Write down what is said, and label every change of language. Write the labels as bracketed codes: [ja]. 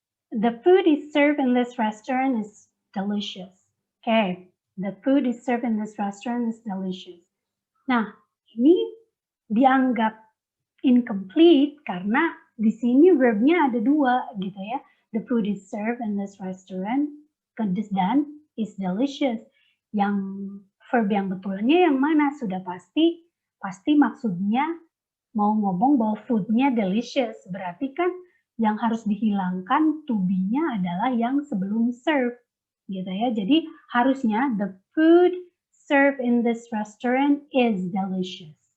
[en] The food is served in this restaurant is delicious. Oke, the food is served in this restaurant is delicious. [id] Nah, ini dianggap incomplete karena di sini verbnya ada dua gitu ya. [en] The food is served in this restaurant dan is delicious. [id] Yang verb yang betulnya yang mana? Sudah pasti maksudnya mau ngomong bahwa foodnya delicious. Berarti kan yang harus dihilangkan to be-nya adalah yang sebelum serve. Gitu ya. Jadi harusnya [en] the food served in this restaurant is delicious.